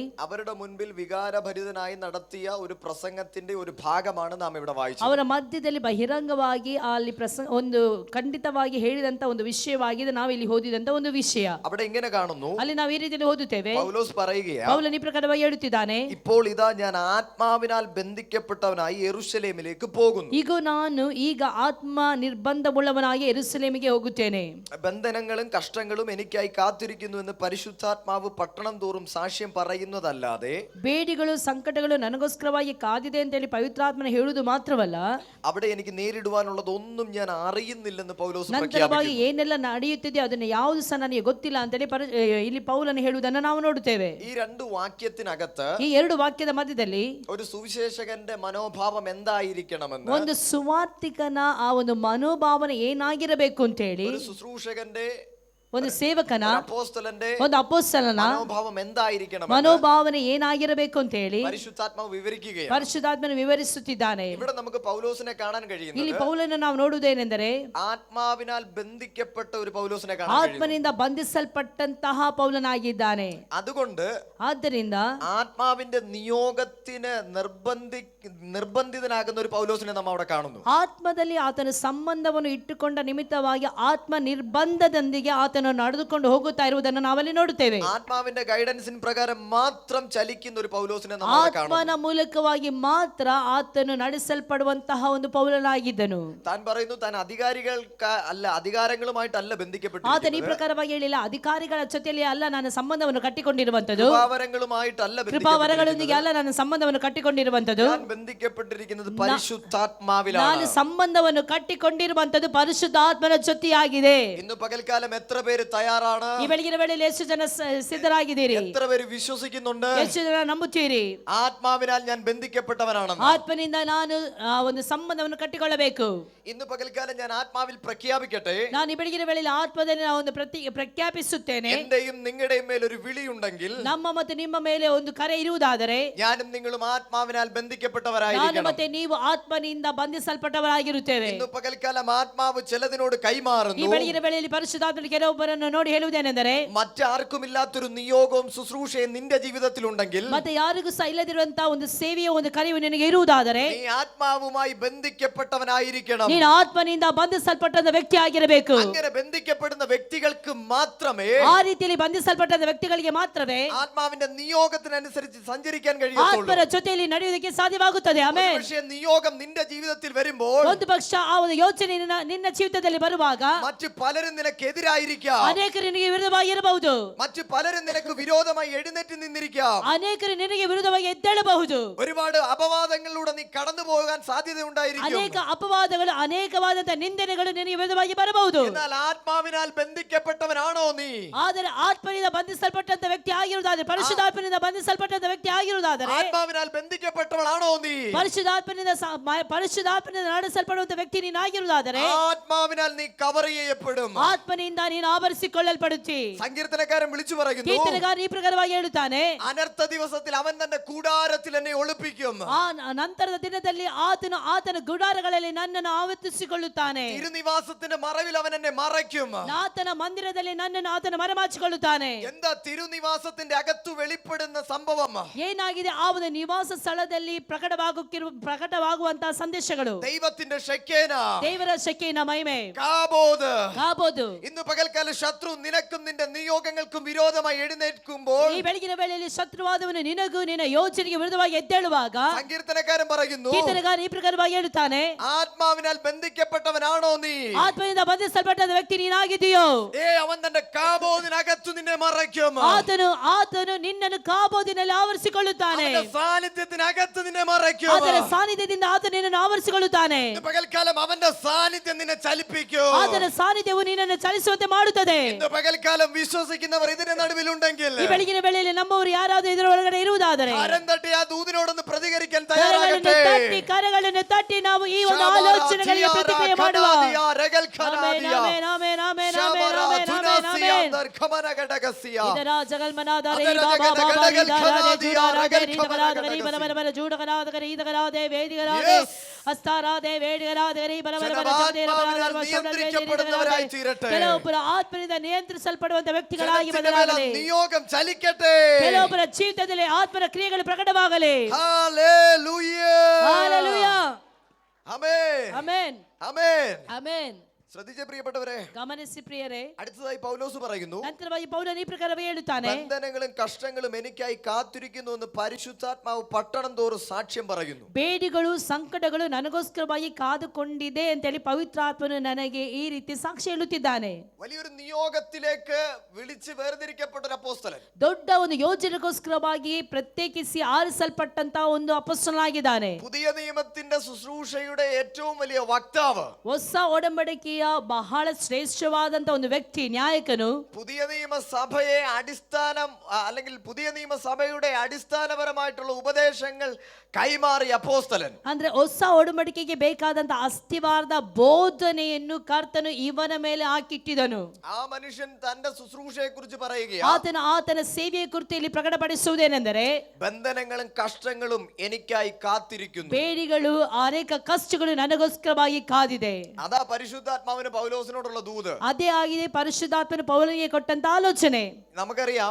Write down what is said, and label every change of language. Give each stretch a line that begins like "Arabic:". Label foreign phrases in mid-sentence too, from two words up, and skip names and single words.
Malayalam: അവരുടെ മുൻപിൽ വികാരഭരിതനായി നടത്തിയ ഒരു പ്രസംഗത്തിന്റെ ഒരു ഭാഗമാണ് നാം ഇവിടെ വായിച്ചത്.
Kannada: ಅವರ ಮಧ್ಯದಲ್ಲಿ ಬಹಿರಂಗವಾಗಿ ಅಲ್ಲಿ ಒಂದು ಖಂಡಿತವಾಗಿ ಹೇಳಿದಂತ ಒಂದು ವಿಷಯವಾಗಿದೆ ನಾವು ಇಲ್ಲಿ ಓದಿದಂತ ಒಂದು ವಿಷಯ.
Malayalam: അവിടെ ഇങ്ങനെ കാണുന്നു.
Kannada: ಅಲ್ಲಿ ನಾವು ಈ ರೀತಿಯಲ್ಲಿ ಓದುತ್ತೇವೆ.
Malayalam: പൗലോസ് പറയുകയാണ്,
Kannada: ಪೌಲನ ಈ ಪ್ರಕಾರವಾಗಿ ಹೇಳುತ್ತಿದ್ದಾನೆ,
Malayalam: ഇപ്പോൾ ഇതാ ഞാൻ ആത്മാവിനാൽ ബന്ധിക്കപ്പെട്ടവനായി യെരൂശലേമിലേക്ക് പോകുന്നു.
Kannada: ಈಗ ಆತ್ಮ ನಿರ್ಬಂಧವುಳ್ಳವನಾಗಿ ಯೆರೂಸಲೇಮಿಗೆ ಹೋಗುತ್ತೇನೆ.
Malayalam: ബന്ധനങ്ങളും കഷ്ടങ്ങളും എനിക്കായി കാത്തിരിക്കുന്നു എന്ന് പരിശുദ്ധാത്മാവ് പട്ടണം തോറും സാക്ഷ്യം പറയുന്നതല്ലാതെ
Kannada: ಬೇಡಿಗಳು ಸಂಕಟಗಳು ನನಗೋಸ್ಕರವಾಗಿ ಕಾದಿದೆ ಅಂತ ಹೇಳಿ ಪವಿತ್ರಾತ್ಮನ ಹೇಳುವುದು ಮಾತ್ರವಲ್ಲ,
Malayalam: അവിടെ എനിക്ക് നേരിടുവാനുള്ളതൊന്നും ഞാൻ അറിയുന്നില്ലെന്ന് പൗലോസ്
Kannada: ನಂತರವಾಗಿ
Malayalam: പ്രഖ്യാപിക്കുന്നു.
Kannada: ಏನೆಲ್ಲ ನಡೆಯುತ್ತಿದೆ ಅದನ್ನ ಯಾವುದು ಸಹ ನನಗೆ ಗೊತ್ತಿಲ್ಲ ಅಂತೇಳಿ ಇಲ್ಲಿ ಪೌಲನು ಹೇಳುವುದನ್ನು ನಾವು ನೋಡುತ್ತೇವೆ.
Malayalam: ഈ രണ്ട് വാക്യത്തിനകത്ത്
Kannada: ಈ ಎರಡು ವಾಕ್ಯದ ಮಧ್ಯದಲ್ಲಿ
Malayalam: ഒരു സുവിശേഷകന്റെ മനോഭാവം എന്തായിരിക്കണമെന്ന്,
Kannada: ಒಂದು ಸುವಾರ್ತಿಕನ ಆ ಒಂದು ಮನೋಭಾವನೆ ಏನಾಗಿರಬೇಕು ಅಂತ ಹೇಳಿ,
Malayalam: ഒരു ശുശ്രൂഷകന്റെ
Kannada: ಒಂದು ಸೇವಕನ
Malayalam: അപ്പോസ്തലന്റെ
Kannada: ಒಂದು ಅಪೊಸ್ತಲನ
Malayalam: മനോഭാവം എന്തായിരിക്കണം
Kannada: ಮನೋಭಾವನೆ ಏನಾಗಿರಬೇಕು ಅಂತ ಹೇಳಿ
Malayalam: പരിശുദ്ധാത്മാവ് വിവരിക്കുകയാണ്.
Kannada: ಪರಿಶುದ್ಧಾತ್ಮನು ವಿವರಿಸುತ್ತಿದ್ದಾನೆ.
Malayalam: ഇവിടെ നമുക്ക് പൗലോസിനെ കാണാൻ
Kannada: ಇಲ್ಲಿ
Malayalam: കഴിയുന്നത്
Kannada: ಪೌಲನ ನಾವು ನೋಡುವುದೇನೆಂದರೆ
Malayalam: ആത്മാവിനാൽ ബന്ധിക്കപ്പെട്ട ഒരു പൗലോസിനെ കാണാൻ കഴിയുന്നു.
Kannada: ಆತ್ಮನಿಂದ ಬಂಧಿಸಲ್ಪಟ್ಟಂತಹ ಪೌಲನಾಗಿದ್ದಾನೆ.
Malayalam: അതുകൊണ്ട്
Kannada: ಆದ್ದರಿಂದ
Malayalam: ആത്മാവിന്റെ നിയോഗത്തിന് നിർബന്ധിതനാകുന്ന ഒരു പൗലോസിനെ നാം അവിടെ കാണുന്നു.
Kannada: ಆತ್ಮದಲ್ಲಿ ಆತನ ಸಂಬಂಧವನ್ನು ಇಟ್ಟುಕೊಂಡ ನಿಮಿತ್ತವಾಗಿ ಆತ್ಮ ನಿರ್ಬಂಧದೊಂದಿಗೆ ಆತನು ನಡೆದುಕೊಂಡು ಹೋಗುತ್ತಾ ಇರುವುದನ್ನು ನಾವಲ್ಲಿ ನೋಡುತ್ತೇವೆ.
Malayalam: ആത്മാവിന്റെ ഗൈഡൻസിന് പ്രകാരം മാത്രം ചലിക്കുന്ന ഒരു പൗലോസിനെ നാം അവിടെ കാണുന്നു.
Kannada: ಆತ್ಮನ ಮೂಲಕವಾಗಿ ಮಾತ್ರ ಆತನು ನಡೆಸಲ್ಪಡುವಂತಹ ಒಂದು ಪೌಲನಾಗಿದ್ದನು.
Malayalam: താൻ പറയുന്നു താൻ അധികാരങ്ങളുമായിട്ടല്ല
Kannada: ಆತನ ಈ
Malayalam: ബന്ധിക്കപ്പെട്ടിരിക്കുന്നത്,
Kannada: ಪ್ರಕಾರವಾಗಿ ಹೇಳಿಲ್ಲ, ಅಧಿಕಾರಿಗಳ ಜೊತೆಯಲ್ಲಿ ಅಲ್ಲ ನಾನು ಸಂಬಂಧವನ್ನು ಕಟ್ಟಿಕೊಂಡಿರುವಂತದ್ದು,
Malayalam: കൃപാവരങ്ങളുമായിട്ടല്ല
Kannada: ಕೃಪಾವರಗಳೊಂದಿಗೆ ಅಲ್ಲ ನಾನು ಸಂಬಂಧವನ್ನು ಕಟ್ಟಿಕೊಂಡಿರುವಂತದ್ದು,
Malayalam: ഞാൻ ബന്ധിക്കപ്പെട്ടിരിക്കുന്നത് പരിശുദ്ധാത്മാവിലാണ്.
Kannada: ನಾನು ಸಂಬಂಧವನ್ನು ಕಟ್ಟಿಕೊಂಡಿರುವಂತದ್ದು ಪರಿಶುದ್ಧಾತ್ಮನ ಜೊತೆಯಾಗಿದೆ.
Malayalam: ഇന്ന് പകൽക്കാലം എത്ര പേര് തയ്യാറാണ്?
Kannada: ಈ ಬೆಳಗಿನ ವೇಳೆಯಲ್ಲಿ ಎಷ್ಟು ಜನ ಸಿದ್ಧರಾಗಿದ್ದೀರಿ?
Malayalam: എത്ര പേര് വിശ്വസിക്കുന്നുണ്ട്?
Kannada: ಎಷ್ಟು ಜನ ನಂಬುತ್ತೀರಿ?
Malayalam: ആത്മാവിനാൽ ഞാൻ ബന്ധിക്കപ്പെട്ടവനാണെന്ന്.
Kannada: ಆತ್ಮನಿಂದ ನಾನು ಒಂದು ಸಂಬಂಧವನ್ನು ಕಟ್ಟಿಕೊಳ್ಳಬೇಕು.
Malayalam: ഇന്ന് പകൽക്കാലം ഞാൻ ആത്മാവിൽ പ്രഖ്യാപിക്കട്ടെ,
Kannada: ನಾನು ಈ ಬೆಳಗಿನ ವೇಳೆಯಲ್ಲಿ ಆತ್ಮದಲ್ಲಿ ನಾನು ಒಂದು ಪ್ರಖ್ಯಾಪಿಸುತ್ತೇನೆ.
Malayalam: എന്റെയും നിങ്ങളുടെയും മേൽ ഒരു വിളിയുണ്ടെങ്കിൽ,
Kannada: ನಮ್ಮ ಮತ್ತು ನಿಮ್ಮ ಮೇಲೆ ಒಂದು ಕರೆ ಇರುವುದಾದರೆ,
Malayalam: ഞാനും നിങ്ങളും ആത്മാവിനാൽ
Kannada: ನಾನು
Malayalam: ബന്ധിക്കപ്പെട്ടവരായിരിക്കണം.
Kannada: ಮತ್ತೆ ನೀವು ಆತ್ಮನಿಂದ ಬಂಧಿಸಲ್ಪಟ್ಟವರಾಗಿರುತ್ತೇವೆ.
Malayalam: ഇന്ന് പകൽക്കാലം ആത്മാവ് ചിലതിനോട്
Kannada: ಈ
Malayalam: കൈമാറുന്നു.
Kannada: ಬೆಳಗಿನ ವೇಳೆಯಲ್ಲಿ ಪರಿಶುದ್ಧಾತ್ಮನು ಕೆಲವೊಬ್ಬರನ್ನು ನೋಡಿ ಹೇಳುವುದೇನೆಂದರೆ,
Malayalam: മറ്റാർക്കുമില്ലാത്തൊരു നിയോഗവും ശുശ്രൂഷയും നിന്റെ ജീവിതത്തിലുണ്ടെങ്കിൽ,
Kannada: ಮತ್ತೆ ಯಾರಿಗೂ ಸಹ ಇಲ್ಲದಿರುವಂತಹ ಒಂದು ಸೇವೆಯ ಒಂದು ಕರೆಯು ನಿನಗೆ ಇರುವುದಾದರೆ,
Malayalam: നീ ആത്മാവുമായി ബന്ധിക്കപ്പെട്ടവനായിരിക്കണം.
Kannada: ನೀನು ಆತ್ಮನಿಂದ ಬಂಧಿಸಲ್ಪಟ್ಟಂತ ವ್ಯಕ್ತಿ ಆಗಿರಬೇಕು.
Malayalam: അങ്ങനെ ബന്ധിക്കപ്പെടുന്ന വ്യക്തികൾക്ക് മാത്രമേ,
Kannada: ಆ ರೀತಿಯಲ್ಲಿ ಬಂಧಿಸಲ್ಪಟ್ಟಂತ ವ್ಯಕ್ತಿಗಳಿಗೆ ಮಾತ್ರವೇ
Malayalam: ആത്മാവിന്റെ നിയോഗത്തിനനുസരിച്ച് സഞ്ചരിക്കാൻ കഴിയത്തുള്ളൂ.
Kannada: ಆತ್ಮರ ಜೊತೆಯಲ್ಲಿ ನಡೆಯುವುದಕ್ಕೆ ಸಾಧ್ಯವಾಗುತ್ತದೆ. ಆಮೆನ್.
Malayalam: പക്ഷേ നിയോഗം നിന്റെ ജീവിതത്തിൽ വരുമ്പോൾ,
Kannada: ಒಂದು ಪಕ್ಷ ಆ ಒಂದು ಯೋಚನೆ ನಿನ್ನ ಜೀವಿತದಲ್ಲಿ ಬರುವಾಗ,
Malayalam: മറ്റു പലരും നിനക്കെതിരായിരിക്കാം,
Kannada: ಅನೇಕರು ನಿನಗೆ ವಿರುದ್ಧವಾಗಿ ಇರಬಹುದು,
Malayalam: മറ്റു പലരും നിനക്ക് വിരോധമായി എഴുന്നേറ്റ് നിന്നിരിക്കാം,
Kannada: ಅನೇಕರು ನಿನಗೆ ವಿರುದ್ಧವಾಗಿ ಎದ್ದೇಳಬಹುದು,
Malayalam: ഒരുപാട് അപവാദങ്ങളിലൂടെ നീ കടന്നു പോകാൻ സാധ്യത ഉണ്ടായിരിക്കും.
Kannada: ಅನೇಕ ಅಪವಾದಗಳು, ಅನೇಕವಾದಂತಹ ನಿಂದನೆಗಳು ನಿನಗೆ ವಿರುದ್ಧವಾಗಿ ಬರಬಹುದು.
Malayalam: എന്നാൽ ആത്മാവിനാൽ ബന്ധിക്കപ്പെട്ടവനാണോ നീ?
Kannada: ಆದರೆ ಆತ್ಮನಿಂದ ಬಂಧಿಸಲ್ಪಟ್ಟಂತ ವ್ಯಕ್ತಿ ಆಗಿರುವುದಾದರೆ, ಪರಿಶುದ್ಧಾತ್ಮನಿಂದ ಬಂಧಿಸಲ್ಪಟ್ಟಂತ ವ್ಯಕ್ತಿ ಆಗಿರುವುದಾದರೆ,
Malayalam: ആത്മാവിനാൽ ബന്ധിക്കപ്പെട്ടവളാണോ നീ?
Kannada: ಪರಿಶುದ್ಧಾತ್ಮನಿಂದ ನಡೆಸಲ್ಪಡುವಂತ ವ್ಯಕ್ತಿ ನೀನಾಗಿರುವುದಾದರೆ,
Malayalam: ആത്മാവിനാൽ നീ കവർ ചെയ്യപ്പെടും.
Kannada: ಆತ್ಮನಿಂದ ನೀನು ಆವರಿಸಿಕೊಳ್ಳಲ್ಪಡುತ್ತಿ.
Malayalam: സങ്കീർത്തനക്കാരൻ വിളിച്ചു പറയുന്നു,
Kannada: ಕೀರ್ತನೆಗಾರ ಈ ಪ್ರಕಾರವಾಗಿ ಹೇಳುತ್ತಾನೆ,
Malayalam: അനർത്ഥ ദിവസത്തിൽ അവൻ തന്റെ കൂടാരത്തിൽ എന്നെ ഒളിപ്പിക്കും.
Kannada: ಆ ನಂತರದ ದಿನದಲ್ಲಿ ಆತನ ಗುಡಾರಗಳಲ್ಲಿ ನನ್ನನ್ನು ಆವರಿಸಿಕೊಳ್ಳುತ್ತಾನೆ.
Malayalam: തിരുനിവാസത്തിന്റെ മറവിൽ അവൻ എന്നെ മറയ്ക്കും.
Kannada: ಆತನ ಮಂದಿರದಲ್ಲಿ ನನ್ನನ್ನು ಆತನ ಮರೆಮಾಚಿಕೊಳ್ಳುತ್ತಾನೆ.
Malayalam: എന്താ തിരുനിവാസത്തിന്റെ അകത്തു വെളിപ്പെടുന്ന സംഭവം?
Kannada: ಏನಾಗಿದೆ ಆ ಒಂದು ನಿವಾಸ ಸ್ಥಳದಲ್ಲಿ ಪ್ರಕಟವಾಗುವಂತಹ ಸಂದೇಶಗಳು?
Malayalam: ദൈവത്തിന്റെ ഷെക്കേന,
Kannada: ದೇವರ ಶಕ್ತಿಯ ಮಹಿಮೆ,
Malayalam: കാബോദ്. ഇന്ന് പകൽക്കാലം ശത്രു നിനക്കും നിന്റെ നിയോഗങ്ങൾക്കും വിരോധമായി എഴുന്നേൽക്കുമ്പോൾ,
Kannada: ಈ ಬೆಳಗಿನ ವೇಳೆಯಲ್ಲಿ ಶತ್ರುವಾದವನು ನಿನಗೂ ನಿನ್ನ ಯೋಚನೆಗೆ ವಿರುದ್ಧವಾಗಿ ಎದ್ದೇಳುವಾಗ,
Malayalam: സങ്കീർത്തനക്കാരൻ പറയുന്നു,
Kannada: ಕೀರ್ತನೆಗಾರ ಈ ಪ್ರಕಾರವಾಗಿ ಹೇಳುತ್ತಾನೆ,
Malayalam: ആത്മാവിനാൽ ബന്ധിക്കപ്പെട്ടവനാണോ നീ?
Kannada: ಆತ್ಮನಿಂದ ಬಂಧಿಸಲ್ಪಟ್ಟ ವ್ಯಕ್ತಿ ನೀನಾಗಿದೆಯೋ?
Malayalam: അവൻ തന്റെ കാബോദിനകത്തു നിന്നെ മറയ്ക്കും.
Kannada: ಆತನು ನಿನ್ನನ್ನು ಕಾಬೋದಿನಲ್ಲಿ ಆವರಿಸಿಕೊಳ್ಳುತ್ತಾನೆ.
Malayalam: സാന്നിധ്യത്തിനകത്ത് നിന്നെ മറയ്ക്കും.
Kannada: ಅದರ ಸಾನ್ನಿಧ್ಯದಿಂದ ಆತನು ನಿನ್ನನ್ನು ಆವರಿಸಿಕೊಳ್ಳುತ್ತಾನೆ.
Malayalam: പകൽക്കാലം അവന്റെ സാന്നിധ്യം നിന്നെ ചലിപ്പിക്കും.
Kannada: ಆತನ ಸಾನ್ನಿಧ್ಯವು ನಿನ್ನನ್ನು ಚಲಿಸುವಂತೆ ಮಾಡುತ್ತದೆ.
Malayalam: ഇന്ന് പകൽക്കാലം വിശ്വസിക്കുന്നവർ ഇതിന്റെ നടുവിലുണ്ടെങ്കിൽ,
Kannada: ಈ ಬೆಳಗಿನ ವೇಳೆಯಲ್ಲಿ ನಮ್ಮವರು ಯಾರಾದರೂ ಇದರ ಒಳಗಡೆ ಇರುವುದಾದರೆ,
Malayalam: കരം തട്ടി ആ ദൂതിനോടൊന്ന് പ്രതികരിക്കാൻ തയ്യാറാകട്ടെ.
Kannada: ಕರಗಳನ್ನು ತಟ್ಟಿ ನಾವು ಈ ಒಂದು ಆಲೋಚನೆಗಳಿಗೆ ಪ್ರತಿಕ್ರಿಯೆ ಮಾಡುವ.
Malayalam: ആമേൻ, ആമേൻ,
Kannada: ಆಮೆನ್, ಆಮೆನ್, ಆಮೆನ್, ಆಮೆನ್, ಆಮೆನ್. ಇದರ ಜಗಲ್ಮನಾದರೆ ಬಾಬಾ ಬಾಬಾ ಇದಾರೆ ಜೂಡಾರಾದೆ ರೀತಗರಾದಗರಿ ಬರಬರ ಜೂಡಗರಾದಗರಿ ಇದಗರಾದೆ ವೇದಿಗರಾದೆ ಹಸ್ತಾರಾದೆ ವೇದಿಗರಾದಗರಿ ಬರಬರ ಚಂದೇರ ಬರಬರ ಶಬ್ದವೇದಿಗರಾದೆ. ಕೆಲವೊಬ್ಬರ ಆತ್ಮನಿಂದ ನಿಯಂತ್ರಿಸಲ್ಪಡುವಂತ ವ್ಯಕ್ತಿಗಳಾಗಿ ಬದಲಾಗಲಿ.
Malayalam: നിയോഗം ചലിക്കട്ടെ.
Kannada: ಕೆಲವೊಬ್ಬರ ಜೀವಿತದಲ್ಲಿ ಆತ್ಮನ ಕ್ರಿಯೆಗಳು ಪ್ರಕಟವಾಗಲಿ.
Malayalam: ഹല്ലേലൂയ.
Kannada: ಹಲ್ಲೆಲೂಯಾ.
Malayalam: ആമേൻ.
Kannada: ಆಮೆನ್.
Malayalam: ആമേൻ.
Kannada: ಆಮೆನ್.
Malayalam: ശ്രദ്ധിച്ച പ്രിയപ്പെട്ടവരെ,
Kannada: ಗಮನಿಸಿ ಪ್ರಿಯರೇ,
Malayalam: അടുത്തതായി പൗലോസ് പറയുന്നു,
Kannada: ನಂತರವಾಗಿ ಪೌಲನು ಈ ಪ್ರಕಾರವೇ ಹೇಳುತ್ತಾನೆ,
Malayalam: ബന്ധനങ്ങളും കഷ്ടങ്ങളും എനിക്കായി കാത്തിരിക്കുന്നു എന്ന് പരിശുദ്ധാത്മാവ് പട്ടണം തോറും സാക്ഷ്യം പറയുന്നു.
Kannada: ಬೇಡಿಗಳು ಸಂಕಟಗಳು ನನಗೋಸ್ಕರವಾಗಿ ಕಾದುಕೊಂಡಿದೆ ಅಂತೇಳಿ ಪವಿತ್ರಾತ್ಮನು ನನಗೆ ಈ ರೀತಿ ಸಾಕ್ಷಿ ಹೇಳುತ್ತಿದ್ದಾನೆ.
Malayalam: വലിയൊരു നിയോഗത്തിലേക്ക് വിളിച്ച് വേർതിരിക്കപ്പെട്ട ഒരു അപ്പോസ്തലൻ,
Kannada: ದೊಡ್ಡ ಒಂದು ಯೋಜನೆಗೋಸ್ಕರವಾಗಿ ಪ್ರತ್ಯೇಕಿಸಿ ಆರಿಸಲ್ಪಟ್ಟಂತ ಒಂದು ಅಪೊಸ್ತಲನಾಗಿದ್ದಾನೆ.
Malayalam: പുതിയ നിയമത്തിന്റെ ശുശ്രൂഷയുടെ ഏറ്റവും വലിയ വക്താവ്,
Kannada: ಹೊಸ ಒಡಂಬಡಿಕೆಯ ಬಹಳ ಶ್ರೇಷ್ಠವಾದಂತ ಒಂದು ವ್ಯಕ್ತಿ, ನಾಯಕನು.
Malayalam: പുതിയ നിയമസഭയെ അടിസ്ഥാനം അല്ലെങ്കിൽ പുതിയ നിയമസഭയുടെ അടിസ്ഥാനപരമായിട്ടുള്ള ഉപദേശങ്ങൾ കൈമാറിയ അപ്പോസ്തലൻ.
Kannada: ಅಂದ್ರೆ ಹೊಸ ಒಡಂಬಡಿಕೆಗೆ ಬೇಕಾದಂತ ಅಸ್ಥಿವಾರದ ಬೋಧನೆಯನ್ನು ಕರ್ತನು ಇವನ ಮೇಲೆ ಹಾಕಿಟ್ಟಿದನು.
Malayalam: ആ മനുഷ്യൻ തന്റെ ശുശ്രൂഷയെ കുറിച്ച് പറയുകയാണ്,
Kannada: ಆತನ ಸೇವೆಯ ಕುರಿತು ಇಲ್ಲಿ ಪ್ರಕಟಪಡಿಸುವುದೇನೆಂದರೆ,
Malayalam: ബന്ധനങ്ങളും കഷ്ടങ്ങളും എനിക്കായി കാത്തിരിക്കുന്നു.
Kannada: ಬೇಡಿಗಳು, ಅನೇಕ ಕಷ್ಟಗಳು ನನಗೋಸ್ಕರವಾಗಿ ಕಾದಿದೆ.
Malayalam: അതാ പരിശുദ്ധാത്മാവിന് പൗലോസിനോടുള്ള ദൂത്.
Kannada: ಅದೇ ಆಗಿದೆ ಪರಿಶುದ್ಧಾತ್ಮನು ಪೌಲನಿಗೆ ಕೊಟ್ಟಂತ ಆಲೋಚನೆ.
Malayalam: നമുക്കറിയാം,